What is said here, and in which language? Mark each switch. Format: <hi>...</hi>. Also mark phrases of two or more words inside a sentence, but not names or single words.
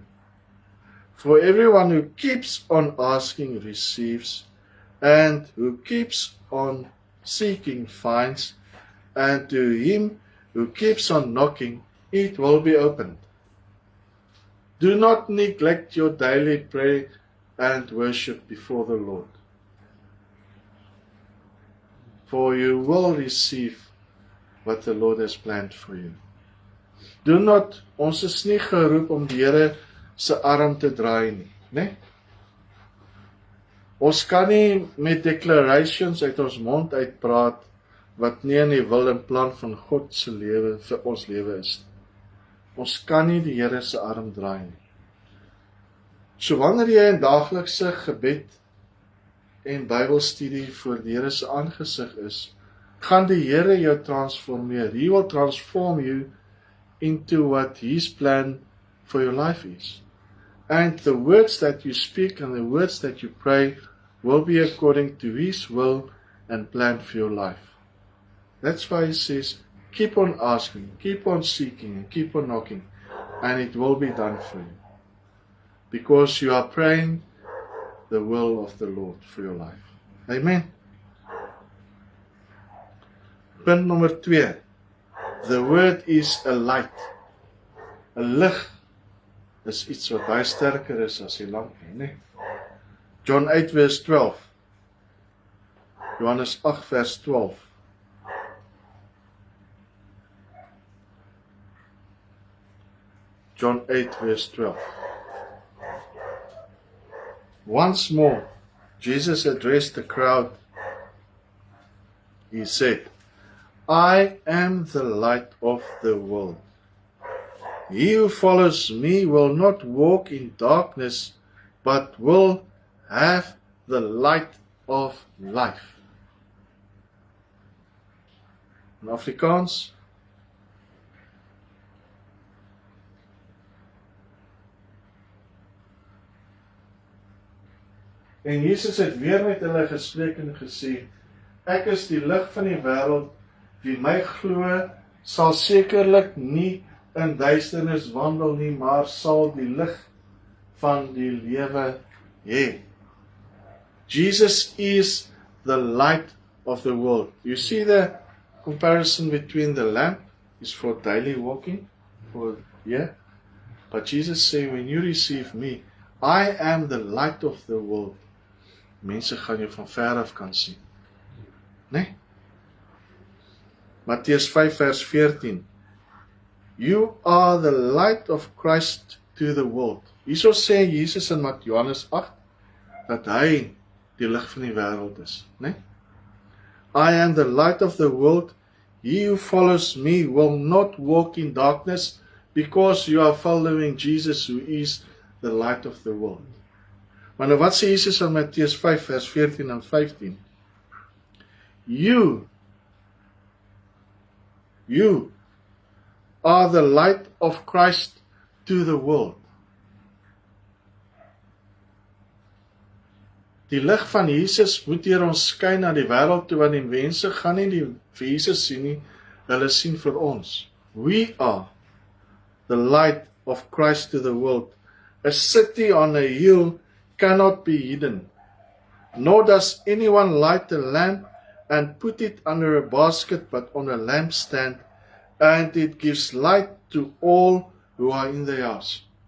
<en>For everyone who keeps on asking receives, and who keeps on seeking finds, and to him who keeps on knocking, it will be opened. Do not neglect your daily prayer and worship before the Lord, for you will receive what the Lord has planned for you. Do not,</en> <af>ons is nie geroep om die Here se arm te draai nie, né? Ons kan nie met declarations uit ons mond uitpraat wat nie in die wil en plan van God se lewe vir ons lewe is. Ons kan nie die Here se arm draai nie. So wanneer jy in daaglikse gebed en Bybelstudie voor die Here se aangesig is, gaan die Here jou transformeer.</af> <en>He will transform you into what His plan for your life is. And the words that you speak and the words that you pray will be according to His will and plan for your life. That's why He says, keep on asking, keep on seeking, and keep on knocking, and it will be done for you. Because you are praying the will of the Lord for your life.</en> <af>Amen. Punt nommer 2.</af> <en>The word is a light.</en> <af>'n lig is iets wat baie sterker is as die lamp, nee. John 8 vers 12. Johannes 8 vers 12.</af> <en>John 8 verse 12. Once more, Jesus addressed the crowd. He said, I am the light of the world. He who follows me will not walk in darkness, but will have the light of life.</en> <af>In Afrikaans, en Jesus het weer met hulle gespreek en gesê, ek is die lig van die wêreld, wie my glo, sal sekerlik nie in duisternis wandel nie, maar sal die lig van die lewe hê.</af> <en>Jesus is the light of the world. You see the comparison between the lamp is for daily walking, but Jesus say, when you receive me, I am the light of the world.</en> <af>Mense gaan jou van ver af kan sien. Nee? Mattheus 5 vers 14.</af> <en>You are the light of Christ to the world.</en> <af>Hierso sê Jesus in Johannes 8 dat hy die lig van die wêreld is, né?</af> <en>I am the light of the world. He who follows me will not walk in darkness, because you are following Jesus, who is the light of the world.</en> <af>Maar nou wat sê Jesus in Mattheus 5 vers 14 en 15?</af> <en>You are the light of Christ to the world.</en> <af>Die lig van Jesus moet deur ons skyn na die wêreld toe, want die mense gaan nie die vir Jesus sien nie, hulle sien vir ons.</af> <en>We are the light of Christ to the world. A city on a hill cannot be hidden, nor does anyone light a lamp and put it under a basket, but on a lampstand, and it gives light to all who are in the house.</en>